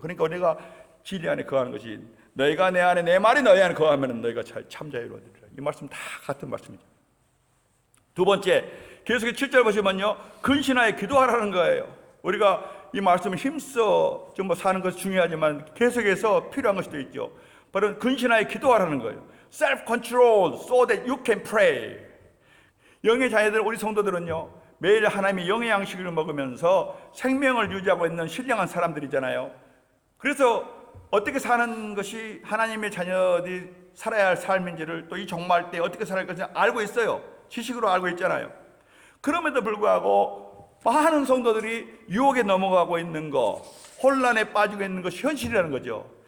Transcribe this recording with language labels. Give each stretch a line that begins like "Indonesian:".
Korean: 그러니까 우리가 진리 안에 거하는 것이, 너희가 내 안에, 내 말이 너희 안에 거하면 너희가 참 자유로 되리라. 이 말씀 다 같은 말씀이죠. 두 번째, 계속해서 7절 보시면요, 근신하여 기도하라는 거예요. 우리가 이 말씀을 힘써 좀 사는 것이 중요하지만 계속해서 필요한 것이 또 있죠. 바로 근신하여 기도하라는 거예요.
English: Self-control so that you can pray.
Korean: 영의 자녀들, 우리 성도들은요, 매일 하나님의 영의 양식을 먹으면서 생명을 유지하고 있는 신령한 사람들이잖아요. 그래서 어떻게 사는 것이 하나님의 자녀들이 살아야 할 삶인지를, 또 이 종말 때 어떻게 살아야 할 것인지 알고 있어요. 지식으로 알고 있잖아요. 그럼에도 불구하고 많은 성도들이 유혹에 넘어가고 있는 거, 혼란에 빠지고 있는 것이 현실이라는 거죠.